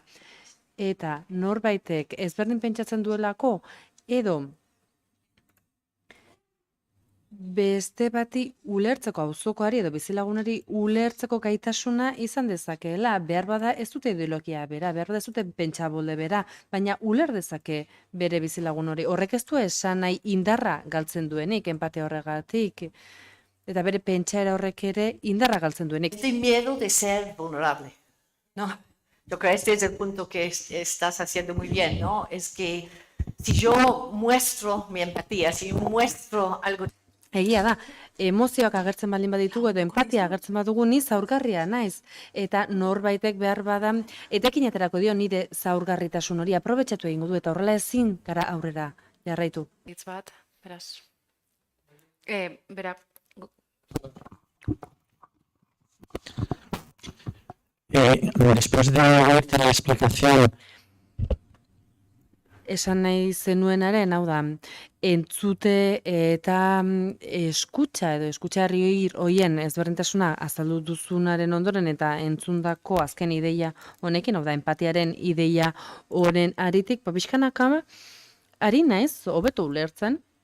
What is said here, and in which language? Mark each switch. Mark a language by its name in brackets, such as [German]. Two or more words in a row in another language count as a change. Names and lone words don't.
[Basque] Eta norbaitek ezberdin pentsatzen duelako edo beste bati ulertzeko auzokoari edo bizilagunari ulertzeko gaitasuna izan dezakeela. Behar bada ez dute ideologia bera, behar bada ez dute pentsabolde bera, baina uler dezake bere bizilagun hori. Horrek ez du esan nahi indarra galtzen duenik, empatia horregatik. Eta bere pentsaera horrek ere indarra galtzen duenik. [Spanish] Este miedo de ser vulnerable, ¿no? Yo creo que este es el punto que estás haciendo muy bien, ¿no? Es que si yo muestro mi empatía, si muestro algo... [Basque] Egia da, emozioak agertzen baldin baditugu edo empatia agertzen badugu ni zaurgarria naiz. Eta norbaitek behar bada, etekin aterako dio nire zaurgarritasun hori aprobetxatu egingo du eta horrela ezin gara aurrera jarraitu. Hitz bat, beraz. [Spanish] Después de oírte la explicación, [Basque] esan nahi zenuenaren, hau da, entzute eta eskutsa edo eskutxarri horien ezberdintasuna azaldu duzunaren ondoren eta entzundako azken ideia honekin, hau da, empatiaren ideia honen aritik, pixkanaka ari naiz, hobeto ulertzen,